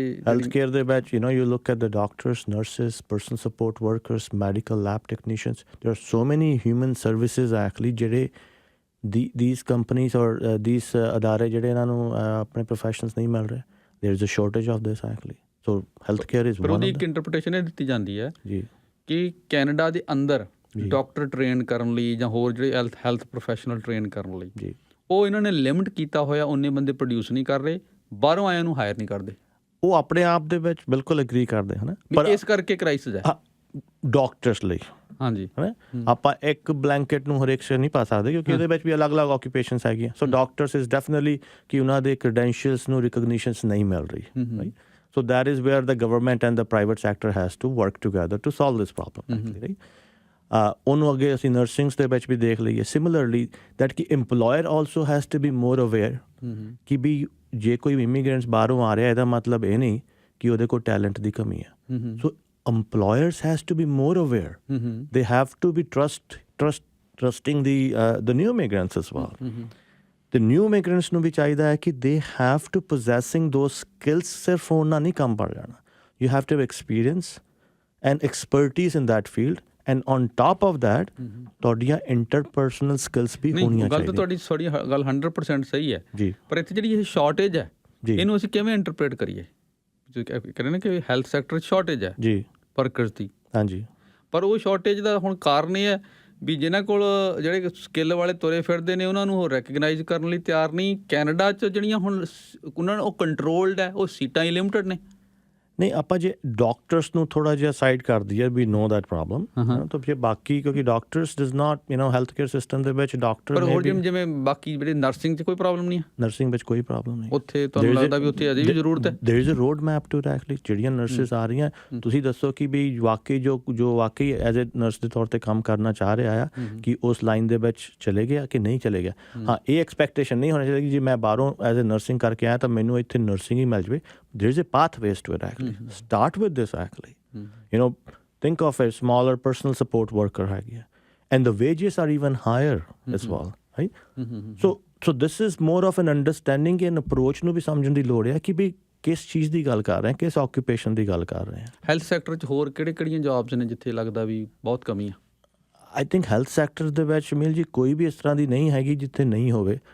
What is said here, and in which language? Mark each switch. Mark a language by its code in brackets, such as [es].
[pa] Health care ਦੇ ਵਿੱਚ [en] you look at the doctors, nurses, personal support workers, medical lab technicians. There are so many human services actually [pa] ਜਿਹੜੇ [en] these companies or these [pa] ਅਦਾਰੇ ਜਿਹੜੇ ਇਹਨਾਂ ਨੂੰ ਆਪਣੇ professionals ਨਹੀਂ ਮਿਲ ਰਹੇ। [en] there is a shortage of this actually. So health care is one of them. [pa] ਪਰ ਉਹਦੀ ਇੱਕ ਇੰਟਰਪ੍ਰੀਟੇਸ਼ਨ ਇਹ ਦਿੱਤੀ ਜਾਂਦੀ ਹੈ ਜੀ ਕਿ ਕੈਨੇਡਾ ਦੇ ਅੰਦਰ ਡਾਕਟਰ ਟ੍ਰੇਨ ਜਿਹੜੇ ਲਈ ਜਾਂ ਹੋਰ ਜਿਹੜੇ ਹੈਲਥ ਪ੍ਰੋਫੈਸ਼ਨਲ ਟ੍ਰੇਨ ਕਰਨ ਲਈ ਜੀ, ਉਹ ਇਹਨਾਂ ਨੇ ਲਿਮਿਟ ਕੀਤਾ ਹੋਇਆ, ਉਹਨੇ ਬੰਦੇ ਪ੍ਰੋਡਿਊਸ ਨਹੀਂ ਕਰ ਰਹੇ, ਬਾਹਰੋਂ ਆਇਆਂ ਨੂੰ ਹਾਇਰ ਨਹੀਂ ਕਰਦੇ। ਉਹ ਆਪਣੇ ਆਪ ਦੇ ਵਿੱਚ ਬਿਲਕੁਲ ਐਗਰੀ ਕਰਦੇ ਹਨ, ਪਰ ਇਸ ਕਰਕੇ ਕ੍ਰਾਈਸਿਸ ਹੈ ਡਾਕਟਰਸ ਲਈ। ਹਾਂਜੀ, ਆਪਾਂ ਇੱਕ ਬਲੈਂਕਟ ਨੂੰ ਹਰੇਕ ਸੇ ਨਹੀਂ ਪਾ ਸਕਦੇ ਕਿਉਂਕਿ ਉਹਦੇ ਵਿੱਚ ਵੀ ਅਲੱਗ-ਅਲੱਗ ਆਕੂਪੇਸ਼ਨਸ ਹੈਗੀਆਂ। [en] so doctors is definitely [pa] ਕਿ ਉਹਨਾਂ ਦੇ ਕ੍ਰੈਡੈਂਸ਼ੀਅਲਸ ਨੂੰ ਰਿਕਗਨੀਸ਼ਨਸ ਨਹੀਂ ਮਿਲ ਰਹੀ, right? [en] So that is where the government and the private sector has to work together to solve this problem, actually, right? [pa] ਉਹਨੂੰ ਅੱਗੇ ਅਸੀਂ ਨਰਸਿੰਗਸ ਦੇ ਵਿੱਚ ਵੀ ਦੇਖ ਲਈਏ [en] similarly that [pa] ਕਿ [en] employer also has to be more aware [pa] ਕਿ ਵੀ ਜੇ ਕੋਈ ਇਮੀਗ੍ਰੈਂਟਸ ਬਾਹਰੋਂ ਆ ਰਿਹਾ ਇਹਦਾ ਮਤਲਬ ਇਹ ਨਹੀਂ ਕਿ ਉਹਦੇ ਕੋਲ ਟੈਲੈਂਟ ਦੀ ਕਮੀ ਹੈ। [en] So employers has to be more aware. They have to be trusting the new migrants as well. The new migrants [pa] ਨੂੰ ਵੀ ਚਾਹੀਦਾ ਹੈ ਕਿ [en] they have to possessing those skills [pa] ਸਿਰਫ ਉਹਨਾਂ ਨਹੀਂ ਕੰਮ ਪੜ ਜਾਣਾ। [en] You have to have experience and expertise in that field and on top of that [pa] ਤੁਹਾਡੀਆਂ [en] interpersonal skills [pa] ਵੀ ਹੋਣੀਆਂ ਚਾਹੀਦੀਆਂ। ਗੱਲ ਤਾਂ ਤੁਹਾਡੀ ਗੱਲ 100% ਸਹੀ ਹੈ ਜੀ, ਪਰ ਇੱਥੇ ਜਿਹੜੀ ਇਹ ਸ਼ਾਰਟੇਜ ਹੈ ਇਹਨੂੰ ਅਸੀਂ ਕਿਵੇਂ ਇੰਟਰਪ੍ਰੀਟ ਕਰੀਏ? ਕਹਿੰਦੇ ਨੇ ਕਿ ਹੈਲਥ ਸੈਕਟਰ 'ਚ ਸ਼ਾਰਟੇਜ ਹੈ ਜੀ ਵਰਕਰਸ ਦੀ। ਹਾਂਜੀ, ਪਰ ਉਹ ਸ਼ਾਰਟੇਜ ਦਾ ਹੁਣ ਕਾਰਨ ਇਹ ਹੈ ਵੀ ਜਿਨ੍ਹਾਂ ਕੋਲ ਜਿਹੜੇ ਸਕਿੱਲ ਵਾਲੇ ਤੁਰੇ ਫਿਰਦੇ ਨੇ ਉਹਨਾਂ ਨੂੰ ਉਹ ਰੈਕਗਨਾਈਜ਼ ਕਰਨ ਲਈ ਤਿਆਰ ਨਹੀਂ। ਕੈਨੇਡਾ 'ਚ ਜਿਹੜੀਆਂ ਹੁਣ ਉਹਨਾਂ ਨੂੰ ਉਹ ਕੰਟਰੋਲਡ ਹੈ, ਉਹ ਸੀਟਾਂ ਹੀ ਲਿਮਟਡ ਨੇ। ਨਹੀਂ, ਆਪਾਂ ਜੇ ਡਾਕਟਰਸ ਨੂੰ ਥੋੜ੍ਹਾ ਜਿਹਾ ਸਾਈਡ ਕਰ ਦਈਏ [en] we know that problem, [pa] ਤਾਂ ਜੇ ਬਾਕੀ ਕਿਉਂਕਿ [en] doctors does not [pa] health care system ਦੇ ਵਿੱਚ ਡਾਕਟਰ ਹੋਰ ਜਿਵੇਂ ਬਾਕੀ ਜਿਹੜੇ ਨਰਸਿੰਗ 'ਚ ਕੋਈ ਪ੍ਰੋਬਲਮ ਨਹੀਂ ਹੈ। ਨਰਸਿੰਗ ਵਿੱਚ ਕੋਈ ਪ੍ਰੋਬਲਮ ਨਹੀਂ ਉੱਥੇ, ਤੁਹਾਨੂੰ ਲੱਗਦਾ ਵੀ ਉੱਥੇ ਅਜੇ ਵੀ ਜ਼ਰੂਰਤ ਹੈ? [en] there is a road map to actually [pa] ਜਿਹੜੀਆਂ ਨਰਸਿਸ ਆ ਰਹੀਆਂ, ਤੁਸੀਂ ਦੱਸੋ ਕਿ ਵੀ ਵਾਕਈ ਜੋ ਵਾਕਈ ਐਜ਼ ਏ ਨਰਸ ਦੇ ਤੌਰ 'ਤੇ ਕੰਮ ਕਰਨਾ ਚਾਹ ਰਿਹਾ ਆ ਕਿ ਉਸ ਲਾਈਨ ਦੇ ਵਿੱਚ ਚਲੇ ਗਿਆ ਕਿ ਨਹੀਂ ਚਲੇ ਗਿਆ। ਹਾਂ, ਇਹ ਐਕਸਪੈਕਟੇਸ਼ਨ ਨਹੀਂ ਹੋਣੀ ਚਾਹੀਦੀ ਕਿ ਜੇ ਮੈਂ ਬਾਹਰੋਂ ਐਜ਼ ਏ ਨਰਸਿੰਗ ਕਰਕੇ ਆਇਆ ਤਾਂ ਮੈਨੂੰ ਇੱਥੇ ਨਰਸਿੰਗ ਹੀ ਮਿਲ ਜਾਵੇ। [en] there is a pathways to it actually. Start with this actually. Think of a smaller personal support worker and the wages are even higher as well, right? So this is more of an understanding and approach [pa] ਨੂੰ ਵੀ ਸਮਝਣ ਦੀ ਲੋੜ ਹੈ ਕਿ ਵੀ ਕਿਸ ਚੀਜ਼ ਦੀ ਗੱਲ ਕਰ ਰਹੇ ਹਾਂ, ਕਿਸ ਆਕੂਪੇਸ਼ਨ ਦੀ ਗੱਲ ਕਰ ਰਹੇ ਹਾਂ। ਹੈਲਥ ਸੈਕਟਰ 'ਚ ਹੋਰ ਕਿਹੜੀਆਂ ਜੌਬਸ ਨੇ ਜਿੱਥੇ ਲੱਗਦਾ ਵੀ ਬਹੁਤ ਕਮੀ ਆ? [en] I think [pa] ਹੈਲਥ ਸੈਕਟਰ ਦੇ ਵਿੱਚ ਮਿਲ ਜੀ ਕੋਈ ਵੀ ਇਸ ਤਰ੍ਹਾਂ ਦੀ ਨਹੀਂ ਹੈਗੀ ਜਿੱਥੇ ਨਹੀਂ ਹੋਵੇ।